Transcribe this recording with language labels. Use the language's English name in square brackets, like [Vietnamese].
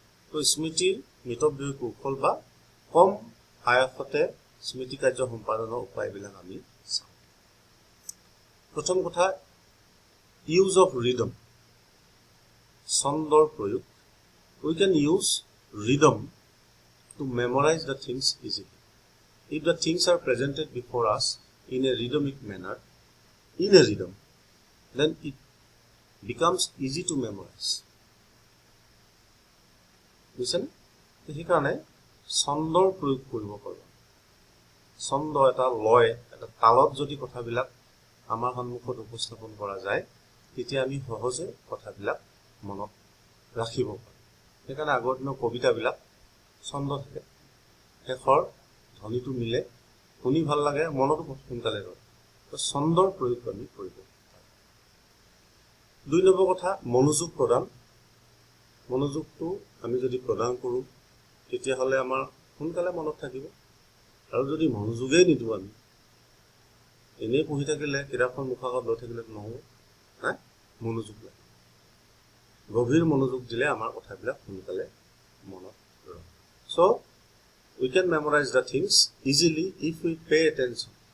[Assamese] So স্মৃতিৰ মিতব্যয়ী কৌশল বা কম আয়াসতে স্মৃতি কাৰ্য সম্পাদনৰ উপায়বিলাক আমি চাওঁ। প্ৰথম কথা, [English] use of rhythm, [Assamese] ছন্দৰ প্ৰয়োগ। [English] We can use rhythm to memorize the things easily. If the things are presented before us in a rhythmic manner, in a rhythm, then it becomes easy to memorize. Listen, [Assamese] সেইকাৰণে ছন্দৰ প্ৰয়োগ কৰিব পাৰোঁ। ছন্দ এটা লয়, এটা তালত যদি কথাবিলাক আমাৰ সন্মুখত উপস্থাপন কৰা যায়, তেতিয়া আমি সহজে কথাবিলাক মনত ৰাখিব পাৰোঁ। সেইকাৰণে আগৰ দিনৰ কবিতাবিলাক ছন্দ থাকে, শেষৰ ধ্বনিটো মিলে, শুনি ভাল লাগে, মনতো সোনকালে ৰয়। ছন্দৰ প্ৰয়োগ আমি কৰিব পাৰোঁ। 2 নম্বৰ কথা, মনোযোগ প্ৰদান। মনোযোগটো আমি যদি প্ৰদান কৰোঁ, তেতিয়াহ'লে আমাৰ সোনকালে মনত থাকিব। আৰু যদি মনোযোগেই নিদিওঁ, আমি এনেই পঢ়ি থাকিলে, কিতাপখন মুখাগত লৈ থাকিলে নহ'ব, নাই, মনোযোগ লাগে। গভীৰ মনোযোগ দিলে আমাৰ কথাবিলাক সোনকালে মনত ৰয়। [English] So we can memorize the things easily if we pay attention.